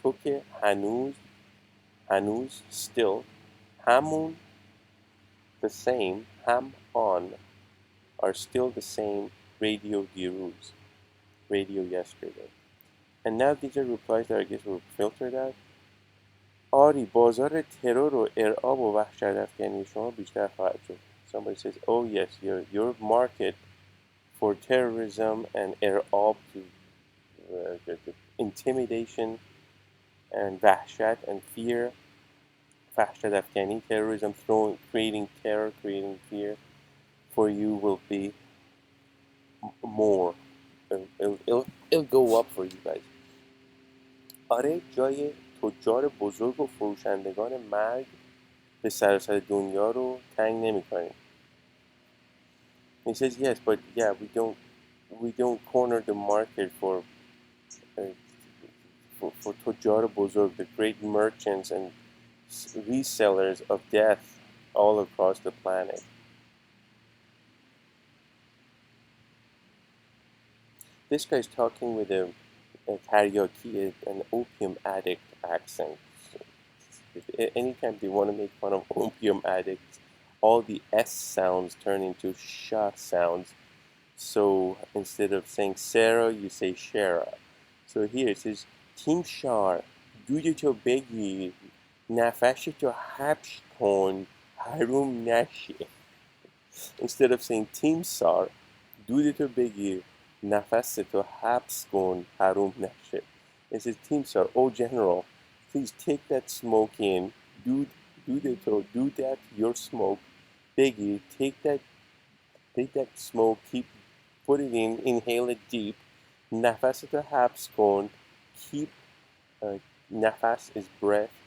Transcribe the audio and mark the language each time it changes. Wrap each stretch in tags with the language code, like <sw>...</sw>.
<fa>تو که هنوز</fa> <en>still, همون the same, ham on are still the same radio diruz, radio yesterday." And now these are replies that I guess were filtered out.</en> <fa>آری بازار ترور و ارعاب و وحشت افکنی شما بیشتر خواهد شد.</fa> <en>Somebody says, "Oh yes, your market for terrorism and ارعاب, the intimidation and vahshat and fear, vahshat afghani, terrorism, creating terror, creating fear, for you will be more. It'll go up for you guys."</en> <fa>آره جای تجار بزرگ و فروشندگان مرگ به سراسر دنیا رو تنگ نمی‌کنیم.</fa> <en>He says, yes, but yeah, we don't corner the market for</en> <fa>تجار بزرگ,</fa> <en>the great merchants and resellers of death all across the planet. This guy's talking with a karaoke, an opium addict accent. So anytime they want to make fun of opium addicts, all the S sounds turn into sh sounds. So instead of saying Sarah, you say Shara. So here it says, Team Shar,</en> <fa>دودتو بگیر نفشتو حبش کن حروم نشه.</fa> <en>Instead of saying Team Sar,</en> <fa>دودتو بگیر نفستو حبس کن حروم نشه.</fa> <en>It says Team Sar, oh General, please take that smoke in. Do that, your smoke. Biggie, take that smoke, put it in, inhale it deep.</en> <fa>نفستو حبس کن.</fa> <en>Keep, nafas is breath.</en>